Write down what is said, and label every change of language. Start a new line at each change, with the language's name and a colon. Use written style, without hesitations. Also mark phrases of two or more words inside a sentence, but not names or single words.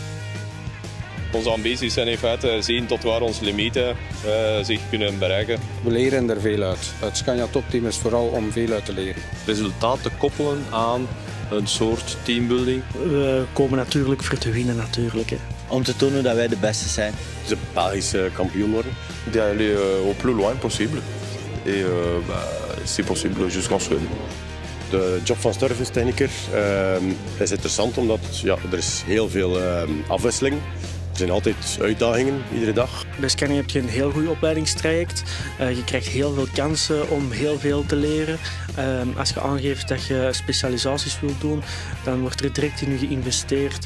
Dutch: Onze ambities zijn in feite zien tot waar onze limieten zich kunnen bereiken. We leren er veel uit. Het Scania Top Team is vooral om veel uit te leren. Resultaten koppelen aan een soort teambuilding. We komen natuurlijk voor te winnen natuurlijk. Hè. Om te tonen dat wij de beste zijn. De Belgische kampioen worden.
French: D'aller au plus loin possible. Et c'est possible jusqu'en Suède.
Dutch: De job van servicetechniker is interessant omdat er is heel veel afwisseling. Er zijn altijd uitdagingen, iedere dag. Bij Scania heb je een heel goed opleidingstraject. Je krijgt heel veel kansen om heel veel te leren. Als je aangeeft dat je specialisaties wilt doen, dan wordt er direct in je geïnvesteerd.